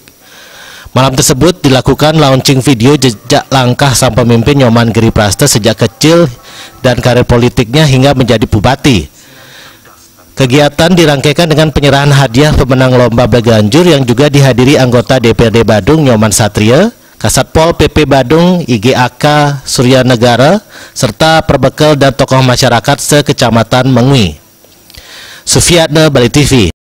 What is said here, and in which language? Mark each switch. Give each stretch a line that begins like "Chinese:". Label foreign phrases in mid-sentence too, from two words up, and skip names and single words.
Indonesian: Malam tersebut dilakukan launching video jejak langkah sang pemimpin Nyoman Giri Praste sejak kecil dan karir politiknya hingga menjadi bupati. Kegiatan dirangkaikan dengan penyerahan hadiah pemenang lomba belaganjur yang juga dihadiri anggota DPRD Badung Nyoman Satria, Kasatpol PP Badung IGAK Surya Negara, serta perbekal dan tokoh masyarakat se-Kecamatan Mengui. Sufiatne, Bali TV.